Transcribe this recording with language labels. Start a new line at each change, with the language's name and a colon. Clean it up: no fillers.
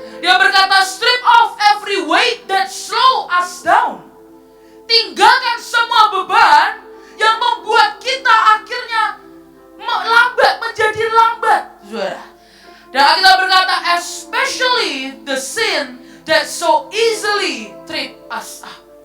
Indonesian: Dia berkata,
English: strip off every weight that slow us down.
Indonesian: Tinggalkan semua beban yang membuat kita akhirnya lambat, menjadi lambat. Dan kita berkata,
English: especially the sin that so easily trip us up.